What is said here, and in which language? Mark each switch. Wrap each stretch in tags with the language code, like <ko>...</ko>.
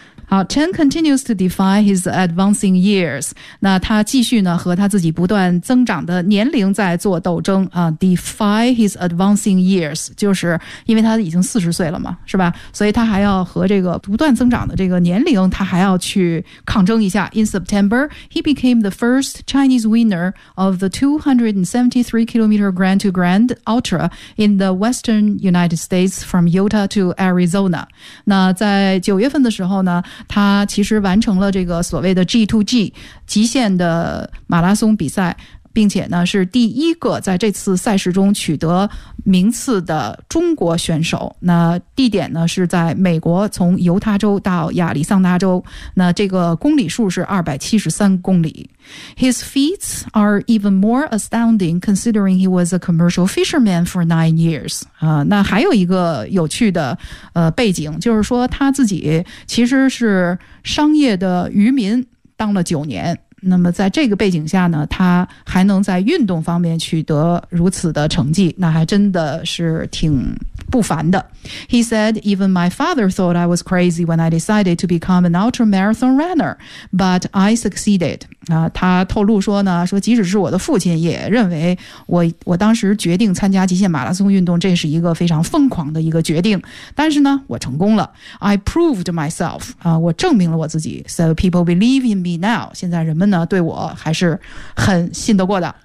<en>好 ，Chen continues to defy his advancing years.</en> <zh>那他继续呢和他自己不断增长的年龄在做斗争啊。</zh> <en>Defy his advancing years，</en> <zh>就是因为他已经40岁了嘛，是吧？所以他还要和这个不断增长的这个年龄，他还要去抗争一下。</zh> <en>In September, he became the first Chinese winner of the 273-kilometer Grand to Grand Ultra in the Western United States from Utah to Arizona.</en> <zh>那在九月份的时候呢？他其实完成了这个所谓的 G2G 极限的马拉松比赛，并且呢是第一个在这次赛事中取得名次的中国选手。那地点呢是在美国，从犹他州到亚利桑那州，那这个公里数是273公里。</zh> <en>His feats are even more astounding considering he was a commercial fisherman for 9 years.</en> <zh>那还有一个有趣的背景，就是说他自己其实是商业的渔民当了9年。那么在这个背景下呢，他还能在运动方面取得如此的成绩，那还真的是挺不凡的。</zh> <en>He said, even my father thought I was crazy when I decided to become an ultramarathon runner, but I succeeded.</en> <zh>他透露说呢，说即使是我的父亲也认为我当时决定参加极限马拉松运动，这是一个非常疯狂的一个决定，但是呢我成功了。</zh> <en>I proved myself,</en> <zh>我证明了我自己。</zh> <en>So people believe in me now,</en> <zh>现在人们呢对我还是很信得过的。</zh>